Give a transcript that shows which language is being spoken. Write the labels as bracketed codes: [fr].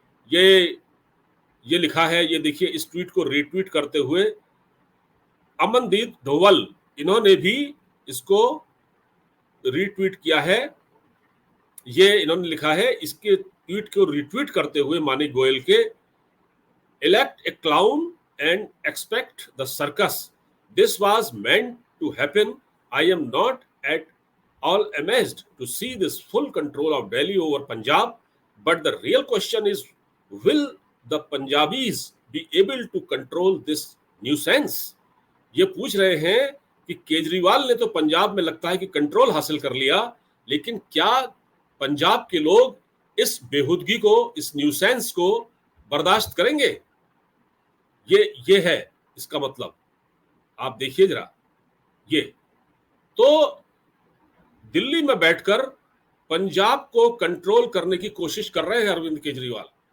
[hi] ये लिखा है, ये देखिए, इस ट्वीट को रीट्वीट करते हुए अमनदीप धोवल, इन्होंने भी इसको रीट्वीट किया है। ये इन्होंने लिखा है, इसके ट्वीट को रीट्वीट करते हुए मानिक गोयल के, [en] elect a clown and expect the circus. This was meant to happen. I am not at all amazed to see this full control of Delhi over Punjab. But the real question is, will the Punjabis be able to control this nuisance? [hi] ये पूछ रहे हैं कि केजरीवाल ने तो पंजाब में लगता है कि कंट्रोल हासिल कर लिया, लेकिन क्या पंजाब के लोग इस बेहुदगी को, इस न्यूसेंस को बर्दाश्त करेंगे? ये है इसका मतलब। आप देखिए जरा, ये तो दिल्ली में बैठकर पंजाब को कंट्रोल करने की कोशिश कर रहे हैं अरविंद केजरीवाल।